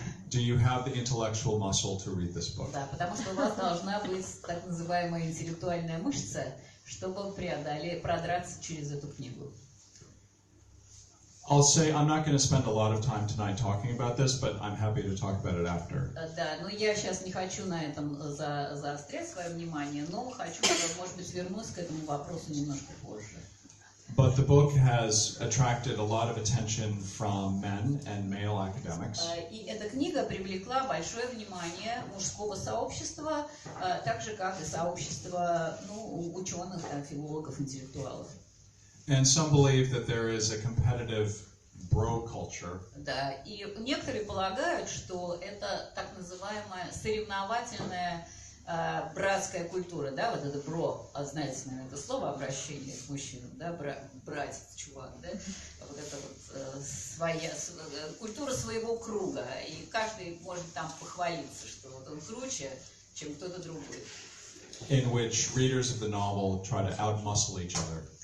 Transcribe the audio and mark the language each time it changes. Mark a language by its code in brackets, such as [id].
[en] Do you have the intellectual muscle to read this book? [ru] Да, потому что у вас должна быть так называемая интеллектуальная мышца, чтобы продраться через эту книгу. [en] I'll say I'm not going to spend a lot of time tonight talking about this, but I'm happy to talk about it after. [ru] Да, но я сейчас не хочу на этом заострять свое внимание, но хочу, может быть, вернусь к этому вопросу немножко позже. [en] But the book has attracted a lot of attention from men and male academics. [ru] И эта книга привлекла большое внимание мужского сообщества, так же, как и сообщества ученых, филологов, интеллектуалов. [en] And some believe that there is a competitive bro culture. [ru] Да, и некоторые полагают, что это так называемая соревновательная братская культура, да, вот это бро, знаете, наверное, это слово обращение к мужчинам, да, братец, чувак, да, вот это вот своя культура своего круга, и каждый может там похвалиться, что вот он круче, чем кто-то другой. [en] In which readers of the novel try to outmuscle each other.